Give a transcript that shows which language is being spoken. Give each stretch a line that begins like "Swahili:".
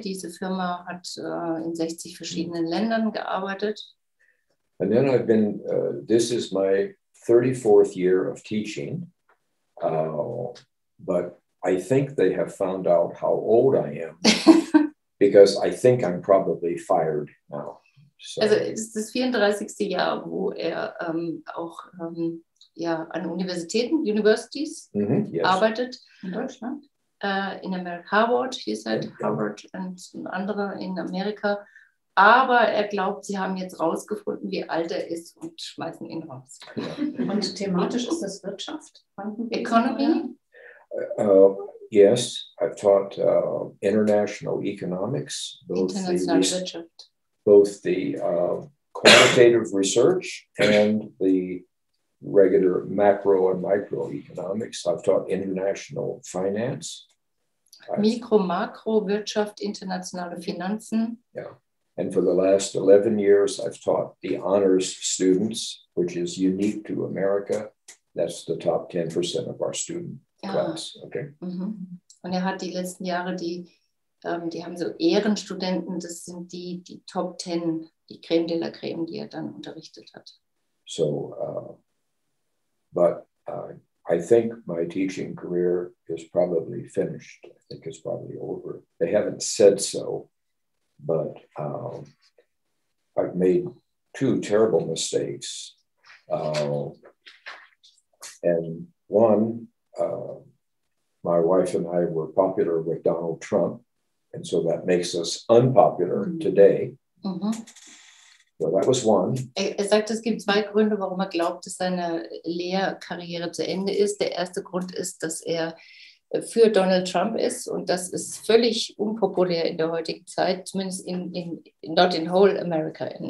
German: Diese Firma hat in 60 verschiedenen Ländern gearbeitet.
English: And then I've been, this is my 34th year of teaching, but I think they have found out how old I am, because I think I'm probably fired now. So.
German: Also es ist das 34. Jahr, wo er auch an Universities arbeitet. In Deutschland? In Amerika, Harvard,
English: he said,
German: Harvard und andere in Amerika. Aber er glaubt, sie haben jetzt rausgefunden, wie alt er ist und schmeißen ihn raus. Und thematisch ist das Wirtschaft?
English: Economy? Yes, I've taught international economics, both the quantitative research and the regular macro and microeconomics. I've taught international finance.
German: Mikro, Makro, Wirtschaft, internationale Finanzen.
English: Yeah. And for the last 11 years, I've taught the honors students, which is unique to America. That's the top 10% of our student class. Okay. Mhm.
German: Und er hat die letzten Jahre die haben so Ehrenstudenten, das sind die Top 10, die Creme de la Creme, die er dann unterrichtet hat.
English: So, but I think my teaching career is probably finished. I think it's probably over. They haven't said so, but I've made 2 terrible mistakes. And one, my wife and I were popular with Donald Trump, and so that makes us unpopular today. So that was one.
German: Er sagt, es gibt 2 Gründe, warum er glaubt, dass seine Lehrkarriere zu Ende ist. Der erste Grund ist, dass er für Donald Trump ist, und das ist völlig unpopulär in der heutigen Zeit, zumindest
English: not in whole America.